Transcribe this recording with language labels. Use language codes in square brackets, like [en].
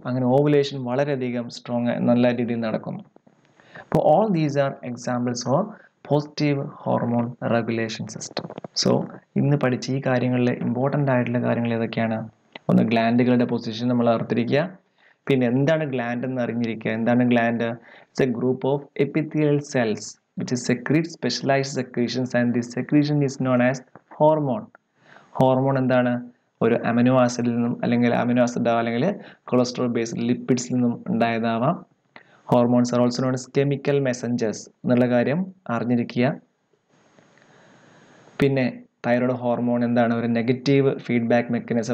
[ml] അങ്ങനെ ഓവുലേഷൻ വളരെയധികം നല്ല രീതിയിൽ നടക്കുന്നു. അപ്പോൾ [en] All these are examples of positive hormone regulation system. [ml] So ഇന്ന് പഠിച്ച ഈ കാര്യങ്ങളിൽ ഇമ്പോർട്ടൻ്റ് ആയിട്ടുള്ള കാര്യങ്ങൾ ഏതൊക്കെയാണ്? ഒന്ന്, ഗ്ലാൻഡുകളുടെ പൊസിഷൻ നമ്മൾ ഓർത്തിരിക്കുക. പിന്നെ എന്താണ് ഗ്ലാൻഡ് എന്ന് അറിഞ്ഞിരിക്കുക. എന്താണ് gland? [en] It's a group of epithelial cells which secrete specialized secretions and this secretion is known as hormone. [ml] Hormone എന്താണ്? ഒരു അമിനോ ആസിഡിൽ നിന്നും അല്ലെങ്കിൽ അമിനോ ആസിഡ് അല്ലെങ്കിൽ കൊളസ്ട്രോൾ ബേസ്ഡ് ലിപ്പിഡ്സിൽ നിന്നും ഉണ്ടായതാവാം. [en] hormones are also known as chemical messengers [ml] എന്നുള്ള കാര്യം അറിഞ്ഞിരിക്കുക. പിന്നെ തൈറോയ്ഡ് ഹോർമോൺ എന്താണ്? ഒരു നെഗറ്റീവ് ഫീഡ്ബാക്ക് മെക്കാനിസം.